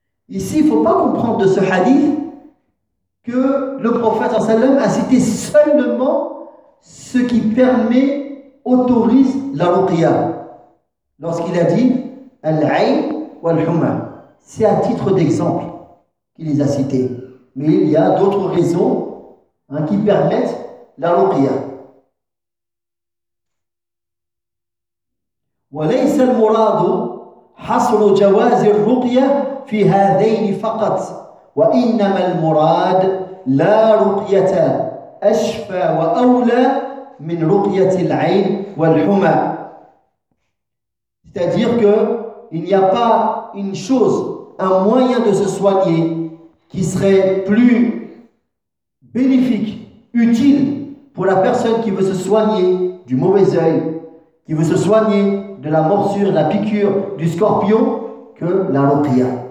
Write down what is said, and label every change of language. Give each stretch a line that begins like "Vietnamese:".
French: Ici, il ne faut pas comprendre de ce hadith que le prophète sallam a cité seulement ce qui permet, autorise la ruqya. Lorsqu'il a dit «
Arabic: al-'ayn wal-humma
French: », c'est à titre d'exemple. Il les a cités. mais il y a d'autres raisons hein, qui permettent la ruqya.
Arabic: وليس المراد حصر جواز الرقية في هذين فقط وإنما المراد لا رقية أشفى وأولى من رقية العين والحمى.
French: C'est-à-dire qu'il n'y a pas une chose, un moyen de se soigner qui serait plus bénéfique, utile pour la personne qui veut se soigner du mauvais œil, qui veut se soigner de la morsure, de la piqûre, du scorpion, que la ruqya.